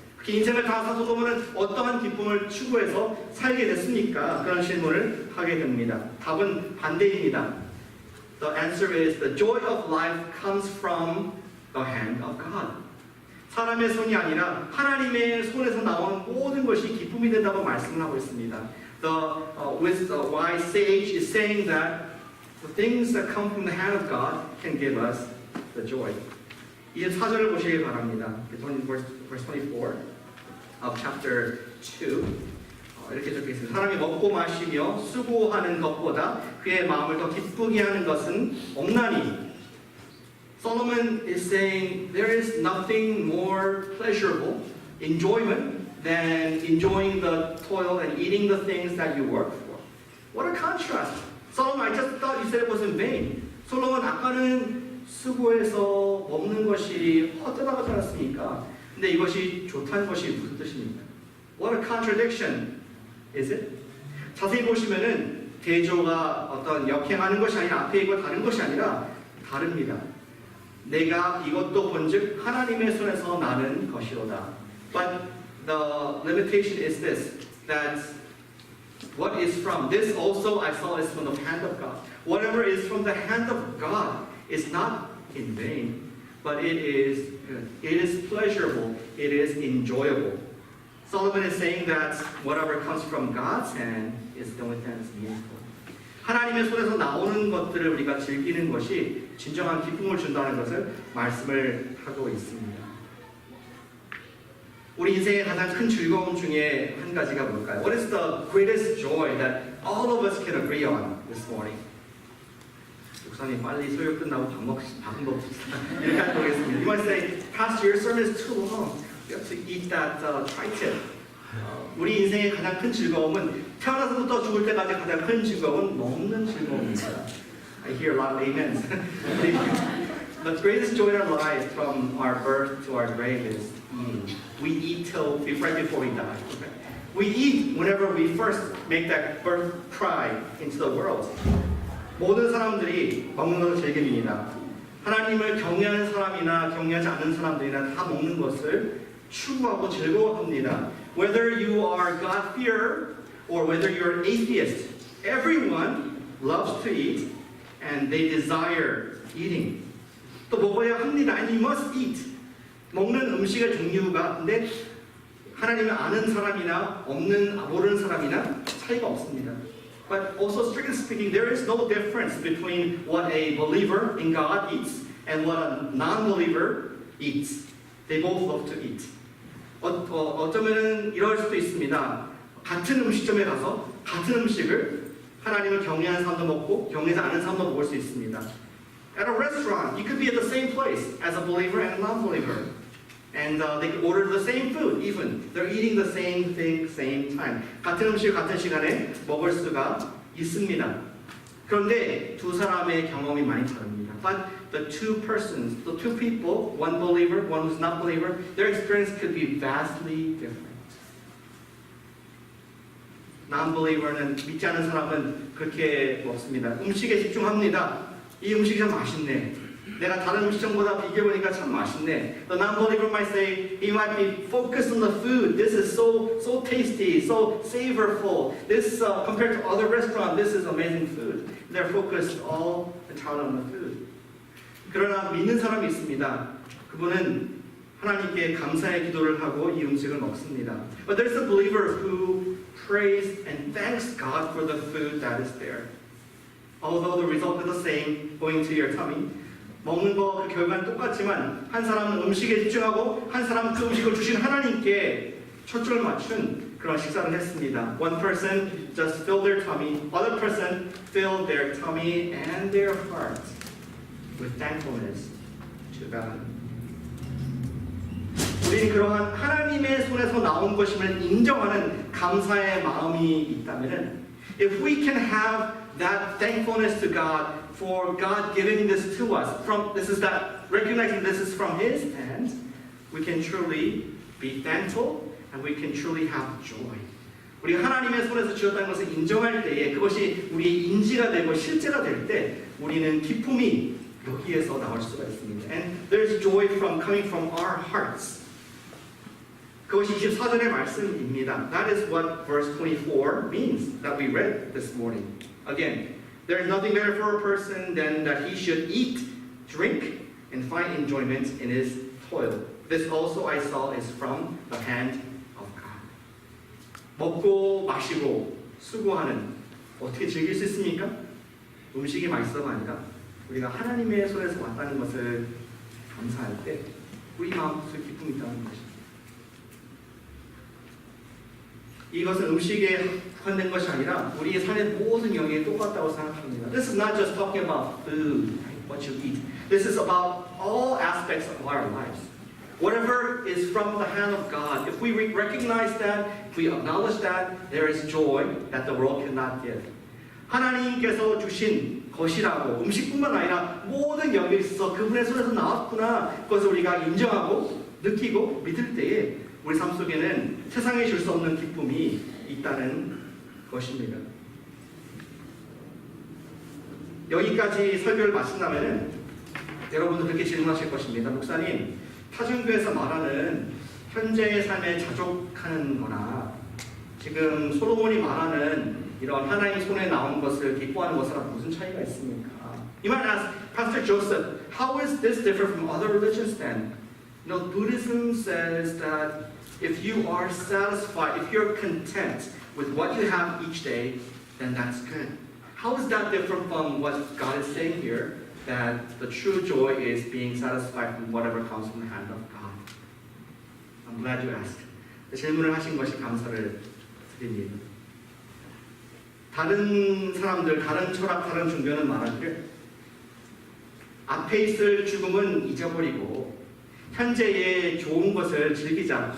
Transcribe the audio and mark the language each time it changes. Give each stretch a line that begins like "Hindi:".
Korean: 그 인생을 다 산 솔로몬은 어떠한 기쁨을 추구해서 살게 됐습니까? 그런 질문을 하게 됩니다. 답은 반대입니다.
English: The answer is the joy of life comes from the hand of God.
Korean: 사람의 손이 아니라 하나님의 손에서 나오는 모든 것이 기쁨이 된다고 말씀을 하고 있습니다.
English: The wise sage is saying that the things that come from the hand of God can give us the joy.
Korean: 24절을 보시기 바랍니다.
English: Verse 24 of chapter 2.
Korean: 이렇게 적혀 있습니다. 사람이 먹고 마시며 수고하는 것보다 그의 마음을 더 기쁘게 하는 것은 없나니.
English: Solomon is saying there is nothing more pleasurable, enjoyment, than enjoying the toil and eating the things that you work for. What a contrast! Solomon, I just thought you said it was in vain.
Korean: 솔로몬 아까는 수고해서 먹는 것이 헛되다고 하지 않았습니까? 근데 이것이 좋다는 것이 무슨 뜻입니까?
English: What a contradiction is it?
Korean: 자세히 보시면은 대조가 어떤 역행하는 것이 아니라 앞에 있고 다른 것이 아니라 다릅니다. 내가 이것도 본즉 하나님의 손에서 나는 것이로다.
English: But the limitation is this, that what is from this also I saw is from the hand of God. Whatever is from the hand of God is not in vain, but it is good. It is pleasurable. It is enjoyable. Solomon is saying that whatever comes from God's hand is the only thing that's meaningful.
Korean: 하나님의 손에서 나오는 것들을 우리가 즐기는 것이 진정한 기쁨을 준다는 것을 말씀을 하고 있습니다. 우리 인생의 가장 큰 즐거움 중에 한 가지가 뭘까요?
English: What is the greatest joy that all of us can agree on this morning?
Korean: 목사님 빨리 소요 끝나고 밥 먹읍시다. 이렇게 하도록 하겠습니다.
English: You might say, Pastor, your sermon is too long. You have to eat that tri-tip.
Korean: 우리 인생의 가장 큰 즐거움은 태어나서부터 죽을 때까지 가장 큰 즐거움은 먹는 즐거움입니다.
English: I hear a lot of amens. The greatest joy in our life from our birth to our grave is eating. We eat till right before we die. We eat whenever we first make that birth cry into the world.
Korean: 모든 사람들이 먹는 것을 즐깁니다. 하나님을 경외하는 사람이나 경외하지 않는 사람들이나 다 먹는 것을 추구하고 즐거워합니다.
English: Whether you are God-fearer or whether you're an atheist, everyone loves to eat and they desire eating.
Korean: 또 먹어야 합니다.
English: And you must eat.
Korean: 먹는 음식의 종류가 근데 하나님을 아는 사람이나 모르는 사람이나 차이가 없습니다.
English: But also, strictly speaking, there is no difference between what a believer in God eats and what a non-believer eats. They both love to eat.
Korean: 어쩌면은 이럴 수도 있습니다. 같은 음식점에 가서 같은 음식을 하나님을 경외하는 사람도 먹고 경외하지 않는 사람도 먹을 수 있습니다.
English: At a restaurant, you could be at the same place as a believer and a non-believer. And they could order the same food, even. They're eating the same thing, same time.
Korean: 같은 음식을 같은 시간에 먹을 수가 있습니다. 그런데 두 사람의 경험이 많이 다릅니다.
English: But the two persons, the two people, one believer, one who's not believer, their experience could be vastly different.
Korean: Non-believer는 믿지 않은 사람은 그렇게 먹습니다. 음식에 집중합니다. 이 음식이 참 맛있네. 내가 다른 음식점보다 비교해보니까 참 맛있네.
English: The non-believer might say, he might be focused on the food. This is so tasty, so savorful. This, compared to other restaurants, this is amazing food. They're focused all entirely on the food.
Korean: 그러나 믿는 사람이 있습니다. 그분은 하나님께 감사의 기도를 하고 이 음식을 먹습니다.
English: But there's a believer who prays and thanks God for the food that is there. Although the result is the same, going to your tummy.
Korean: 먹는 거 그 결과는 똑같지만 한 사람은 음식에 집중하고 한 사람은 그 음식을 주신 하나님께 초점을 맞춘 그런 식사를 했습니다.
English: One person just filled their tummy, other person filled their tummy and their heart with thankfulness to God.
Korean: 우리는 그러한 하나님의 손에서 나온 것임을 인정하는 감사의 마음이 있다면,
English: if we can have that thankfulness to God for God giving this to us, recognizing this is from His hand, we can truly be thankful and we can truly have joy.
Korean: 우리 하나님의 손에서 주었다는 것을 인정할 때에 그것이 우리의 인지가 되고 실제가 될 때 우리는 기쁨이 여기에서 나올 수가 있습니다.
English: And there's joy coming from our hearts.
Korean: 그것이 24절의 말씀입니다.
English: That is what verse 24 means that we read this morning. Again, there is nothing better for a person than that he should eat, drink, and find enjoyment in his toil. This also I saw is from the hand of God.
Korean: 먹고 마시고 수고하는 어떻게 즐길 수 있습니까? 음식이 맛있어가 아니라 우리가 하나님의 손에서 왔다는 것을 감사할 때 우리 마음속에 기쁨이 있다는 것입니다. 이것은 음식에 국한된 것이 아니라 우리의 삶의 모든 영역이 똑같다고 생각합니다.
English: This is not just talking about food, what you eat. This is about all aspects of our lives. Whatever is from the hand of God, if we recognize that, if we acknowledge that, there is joy that the world cannot give.
Korean: 하나님께서 주신 것이라고 음식뿐만 아니라 모든 영역에 있어서 그분의 손에서 나왔구나. 그것을 우리가 인정하고 느끼고 믿을 때에 우리 삶 속에는 세상에 줄 수 없는 기쁨이 있다는 것입니다. 여기까지 설교를 마친다면 여러분도 그렇게 질문하실 것입니다. 목사님, 타중교에서 말하는 현재의 삶에 자족하는 거나 지금 솔로몬이 말하는 이런 하나님 손에 나온 것을 기뻐하는 것이랑 무슨 차이가 있습니까?
English: You might ask, Pastor Joseph, how is this different from other religions then? You know, Buddhism says that if you are satisfied, if you're content with what you have each day, then that's good. How is that different from what God is saying here, that the true joy is being satisfied from whatever comes from the hand of God? I'm glad you asked.
Korean: 질문을 하신 것이 감사를 드립니다. 다른 사람들, 다른 철학, 다른 종교는 말하기를 앞에 있을 죽음은 잊어버리고 현재의 좋은 것을 즐기자.